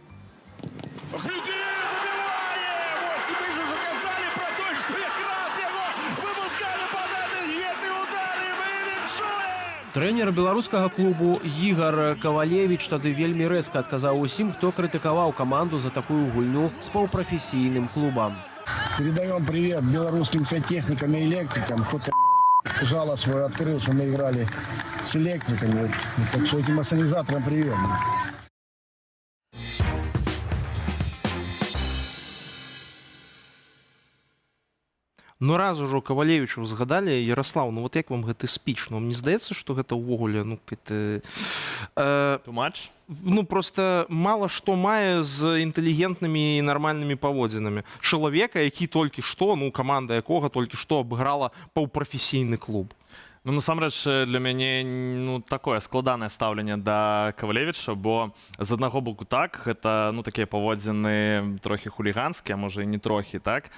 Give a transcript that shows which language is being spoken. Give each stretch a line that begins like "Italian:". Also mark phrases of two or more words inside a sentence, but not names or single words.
Belarusian: Трэнер беларускага клубу Ігар Кавалевіч тады вельмі рэзка адказаў усім, хто крытыкаваў каманду за такую гульню з паўпрафесійным клубам.
Russian: Передаем привет белорусским сантехникам и электрикам. Кто-то жало свое открыл, что мы играли с электриками. Так что этим ассанизаторам привет.
Belarusian: Ну раз ужо Кавалевічу згадалі, Яраслаў, ну вот як вам гэты спіч? Ну мне здаецца, што гэта ўвогуле, ну гэта...
English: Too much?
Belarusian: Ну просто мала што мае з інтэлігентнымі і нармальнымі паводзінамі. Чалавека, які толькі што, ну каманда якога толькі што абыграла паўпрафесійны клуб. Ну, насамрэч, для мяне ну, такое складанае стаўленне да Кавалевіча, бо з аднаго боку так, гэта ну, такія паводзіны трохі хуліганскія, можа і не трохі, так?